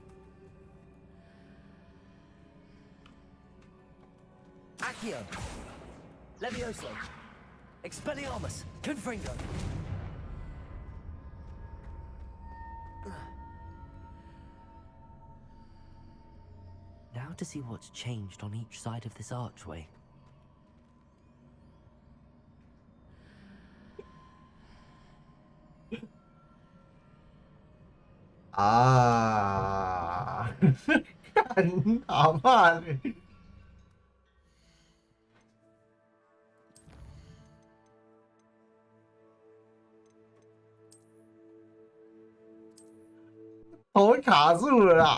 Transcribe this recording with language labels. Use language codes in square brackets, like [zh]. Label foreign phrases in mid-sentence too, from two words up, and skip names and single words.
[la] Accio. Levioso. Expelliarmus. Confringo. [en] Now to see what's changed on each side of this archway. [zh] Ah, 干好嘛你！头卡住了啦！